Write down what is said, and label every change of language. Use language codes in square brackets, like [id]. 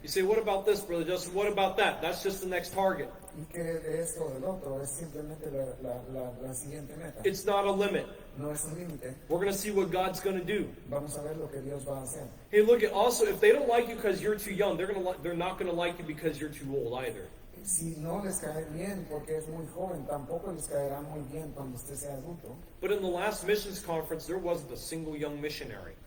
[en] You say, what about this, Brother Justin? What about that? That's just the next target. [es] Y que de esto del otro es simplemente la siguiente meta. [en] It's not a limit. [es] No es un límite. [en] We're going to see what God's going to do. [es] Vamos a ver lo que Dios va a hacer. [en] Hey, look, also, if they don't like you because you're too young, they're not going to like you because you're too old either. [es] si no les cae bien porque es muy joven, tampoco les caerá muy bien cuando usted sea adulto. [en] But in the last missions conference, there wasn't a single young missionary.